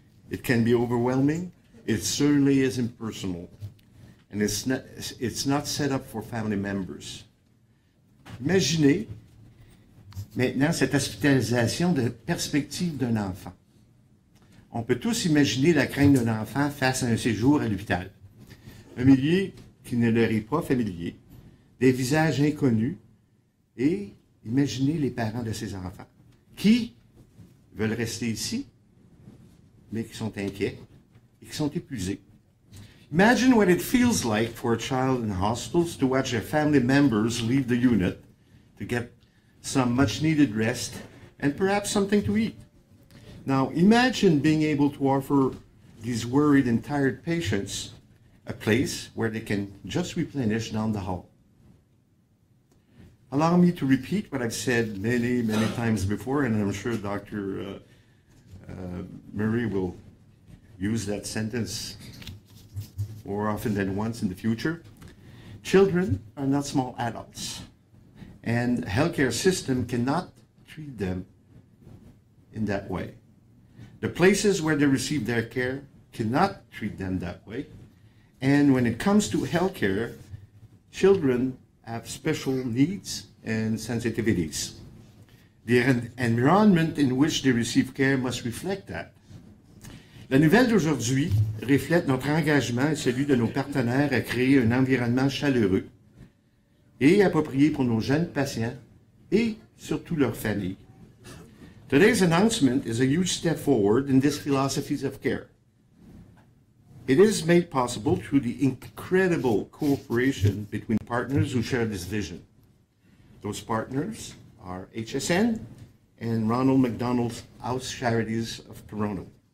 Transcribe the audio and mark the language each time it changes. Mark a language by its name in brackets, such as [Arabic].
[English] It can be overwhelming. It certainly is impersonal, and it's not set up for family members. [French] Imaginez maintenant cette hospitalisation de perspective d'un enfant. On peut tous imaginer la crainte d'un enfant face à un séjour à l'hôpital. Un milieu qui ne leur est pas familier, des visages inconnus, et imaginez les parents de ces enfants qui veulent rester ici, mais qui sont inquiets et qui sont épuisés. [English] Imagine what it feels like for a child in hospitals to watch their family members leave the unit to get some much-needed rest and perhaps something to eat. Now, imagine being able to offer these worried and tired patients a place where they can just replenish down the hall. Allow me to repeat what I've said many, many times before, and I'm sure Dr. Murray will use that sentence more often than once in the future. Children are not small adults, and the healthcare system cannot treat them in that way. The places where they receive their care cannot treat them that way. And when it comes to healthcare, children have special needs and sensitivities. The environment in which they receive care must reflect that. [French] La nouvelle d'aujourd'hui reflète notre engagement et celui de nos partenaires à créer un environnement chaleureux et approprié pour nos jeunes patients et surtout leurs familles. [English] Today's announcement is a huge step forward in these philosophies of care. It is made possible through the incredible cooperation between partners who share this vision. Those partners are HSN and Ronald McDonald House Charities of Toronto.